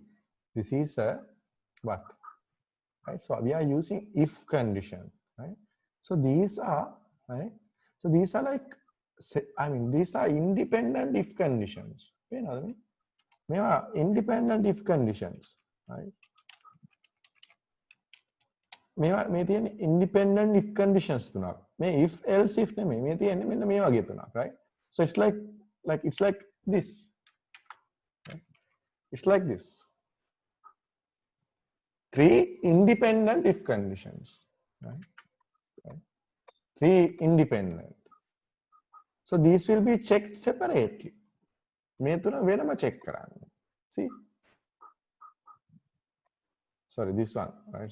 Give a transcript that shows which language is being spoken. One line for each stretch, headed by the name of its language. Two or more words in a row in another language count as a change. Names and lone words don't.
English: This is a what? Right? So we are using if condition, right? So these are, right? So these are like, I mean, these are independent if conditions. You know what I mean? They are independent if conditions, right?
Sinhala: මේ තියෙන
English: independent if conditions
Sinhala: තුනක්. මේ
English: if else if
Sinhala: නෙමෙයි. මේ තියෙන්නේ මෙන්න මේ වගේ තුනක්,
English: right? So it's like it's like this. Right? It's like this. Three independent if conditions, right? Right? Three independent. So these will be checked separately.
Sinhala: මේ තුන වෙනම check කරන්න.
English: See? Sorry, this one, right?